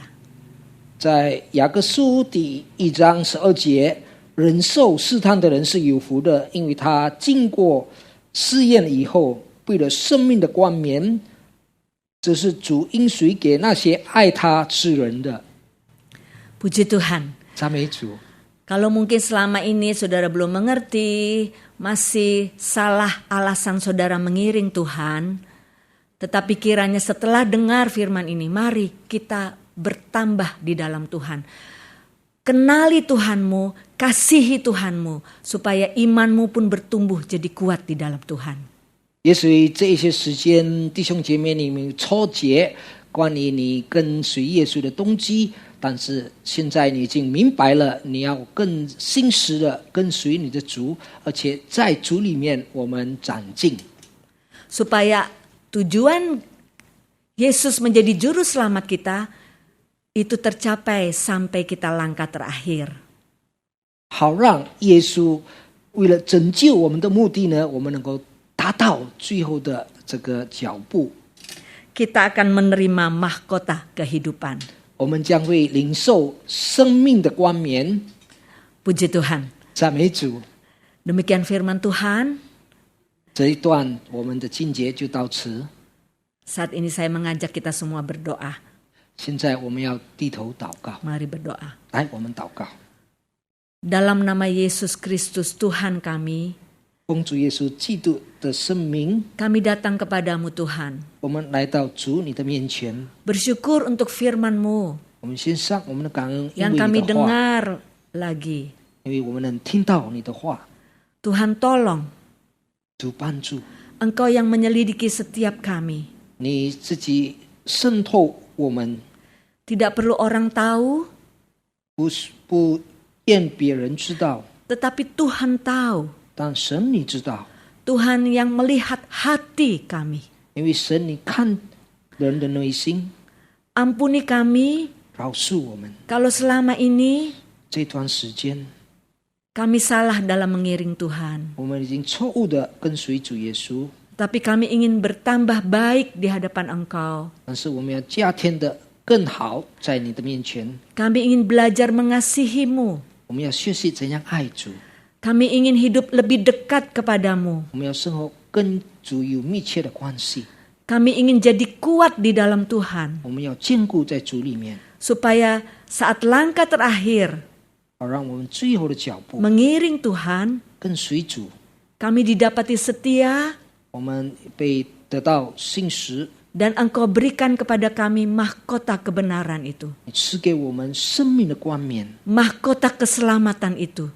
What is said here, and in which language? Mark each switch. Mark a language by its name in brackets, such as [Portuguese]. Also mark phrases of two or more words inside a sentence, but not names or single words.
[Chinese] 在雅各书第1章12节，忍受试探的人是有福的，因为他经过试验以后，为了生命的冠冕这是主应许给那些爱他之人的。 [Indonesian] Puji Tuhan. [Chinese] 赞美主。 [Indonesian] Kalau mungkin selama ini saudara belum mengerti, masih salah alasan saudara mengiring Tuhan, tetapi kiranya setelah dengar firman ini, mari kita bertambah di dalam Tuhan. Kenali Tuhanmu, kasihi Tuhanmu, supaya imanmu pun bertumbuh jadi kuat di dalam Tuhan. [Chinese] 也许这一些时间，弟兄姐妹你们抽解关于你跟随耶稣的动机，但是现在你已经明白了，你要更信实的跟随你的主，而且在主里面我们长进， [Indonesian] Supaya tujuan Yesus menjadi juru selamat kita itu tercapai sampai kita langkah terakhir. [Chinese] 好让耶稣为了拯救我们的目的呢，我们能够达到最后的这个脚步。 [Indonesian] Kita akan menerima mahkota kehidupan. [Chinese] 我们将会领受生命的冠冕。 [Indonesian] Puji Tuhan. [Chinese] 赞美主。 [Indonesian] Demikian firman Tuhan. [Chinese] 这一段我们的经节就到此。 [Indonesian] Saat ini saya mengajak kita semua berdoa. [Chinese] 现在我们要低头祷告。 [Indonesian] Mari berdoa. [Chinese] 来，我们祷告。 [Indonesian] Dalam nama Yesus Kristus Tuhan kami, [Chinese] 奉主耶稣基督的圣名， [Indonesian] kami datang kepadamu Tuhan. [Chinese] 我们来到主你的面前， [Indonesian] Bersyukur untuk firman-Mu [Chinese] 我们献上我们的感恩，因 [Indonesian] yang [Chinese] 为 [Indonesian] kami [Chinese] 你的话， [Indonesian] dengar lagi. [Chinese] 因为我们能听到你的话。 [Indonesian] Tuhan tolong, [Chinese] 主帮助 [Indonesian] Engkau yang menyelidiki setiap kami. [Chinese] 你自己渗透我们， [Indonesian] Tidak perlu orang tahu, [Chinese] 不愿别人知道， [Indonesian] tetapi Tuhan tahu. [Chinese] 但神你知道， [Indonesian] Tuhan yang melihat hati kami. [Chinese] 因为神你看人的内心， [Indonesian] Ampuni kami [Chinese] 饶恕我们 [Indonesian] kalau selama ini [Chinese] 这段时间， [Indonesian] kami salah dalam mengiring Tuhan. [Chinese] 我们已经错误的跟随主耶稣， [Indonesian] Tapi kami ingin bertambah baik di hadapan Engkau. [Chinese] 但是我们要加添的更好，在你的面前， [Indonesian] Kami ingin belajar mengasihi-Mu. [Chinese] 我们要学习怎样爱主， [Indonesian] Kami ingin hidup lebih dekat kepadamu. [Chinese] 我们要生活跟主有密切的关系， [Indonesian] Kami ingin jadi kuat di dalam Tuhan. [Chinese] 我们要坚固在主里面， [Indonesian] Supaya saat langkah terakhir [Chinese] 好让我们最后的脚步 [Indonesian] mengiring Tuhan, [Chinese] 跟随主， [Indonesian] kami didapati setia [Chinese] 我们被得到信实， [Indonesian] dan Engkau berikan kepada kami mahkota kebenaran itu. [Chinese] 你赐给我们生命的冠冕， [Indonesian] Mahkota keselamatan itu.